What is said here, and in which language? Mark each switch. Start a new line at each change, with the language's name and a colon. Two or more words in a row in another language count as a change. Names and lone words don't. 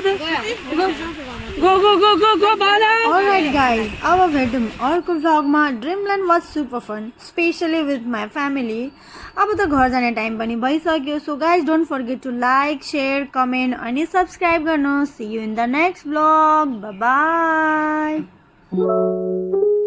English: गो गो गो गो गो बाला Alright guys,
Nepali: अब भेटौँ अर्को भ्लगमा
English: Dreamland was super fun especially with my family
Nepali: अब त घर जाने टाइम पनि भइसक्यो
English: so guys don't forget to like share comment
Nepali: अनि सब्सक्राइब गर्नुहोस्
English: see you in the next vlog bye bye